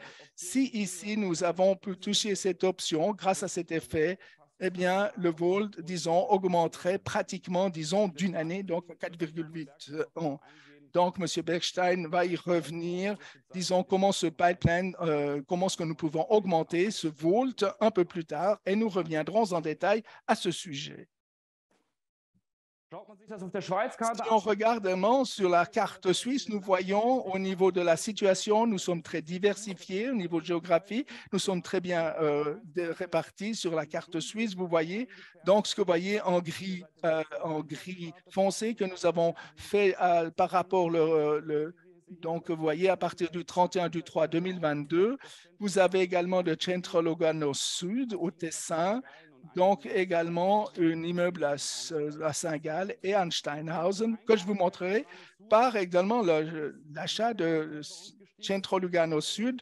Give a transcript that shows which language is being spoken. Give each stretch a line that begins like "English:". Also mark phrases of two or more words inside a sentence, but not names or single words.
French: Si ici, nous avons pu toucher cette option grâce à cet effet, eh bien, le vol, disons, augmenterait pratiquement, disons, d'une année, donc 4,8 ans. Donc, M. Bergstein va y revenir. Disons, comment ce pipeline, comment est-ce que nous pouvons augmenter ce volt un peu plus tard et nous reviendrons en détail à ce sujet.
German: Schaut man sich das auf der Schweizkarte
French: Si on regarde vraiment sur la carte suisse, nous voyons au niveau de la situation, nous sommes très diversifiés au niveau de géographie. Nous sommes très bien répartis sur la carte suisse, vous voyez. Donc, ce que vous voyez en gris foncé que nous avons fait par rapport donc, vous voyez, à partir du 31 du 3 2022, vous avez également le Centro Lugano Sud au Tessin, donc également un immeuble à Saint-Gall et à Steinhausen que je vous montrerai par également l'achat de Centro Lugano Sud.